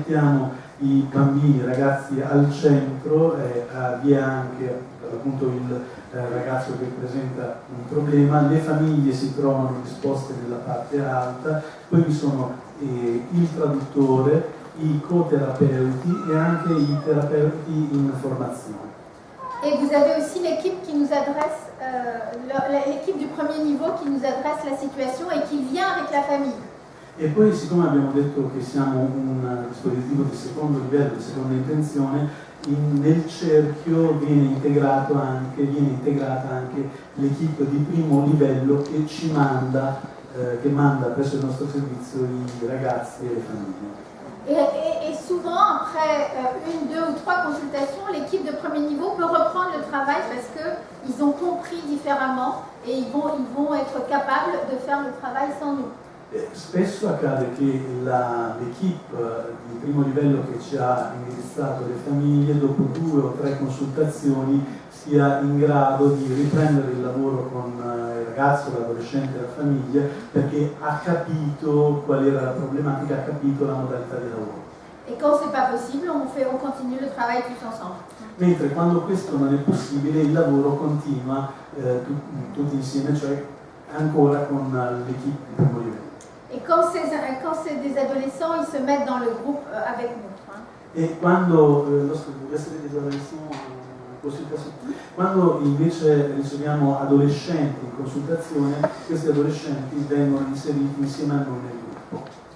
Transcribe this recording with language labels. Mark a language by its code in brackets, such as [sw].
[it] Mettiamo i bambini, i ragazzi al centro, vi è anche appunto il ragazzo che presenta un problema, le famiglie si trovano disposte nella parte alta, poi vi sono il traduttore, i coterapeuti e anche i terapeuti in formazione. [fr] Et vous avez aussi l'équipe qui nous adresse, l'équipe du premier niveau qui nous adresse la situation et qui vient avec la famille. [it] E poi, siccome abbiamo detto che siamo un dispositivo di secondo livello, di seconda intenzione, nel cerchio viene integrata anche l'equipe di primo livello che manda presso il nostro servizio i ragazzi e le famiglie. [fr] Et souvent, après une, deux ou trois consultations, l'équipe de premier niveau peut reprendre le travail parce qu'ils ont compris différemment et ils vont être capables de faire le travail sans nous. [it] Spesso accade che l'equipe di primo livello che ci ha indirizzato le famiglie, dopo 2 o 3 consultazioni, sia in grado di riprendere il lavoro con il ragazzo, l'adolescente e la famiglia, perché ha capito qual era la problematica, ha capito la modalità di lavoro. [fr] Et quand c'est pas possible, on continue le travail tous ensemble. [it] Mentre quando questo non è possibile, il lavoro continua tutti insieme, cioè ancora con l'equipe di primo livello. [fr] Et quand c'est des adolescents, ils se mettent dans le groupe avec nous. [it] E quando invece riceviamo adolescenti in consultazione, questi adolescenti vengono inseriti insieme a noi nel gruppo.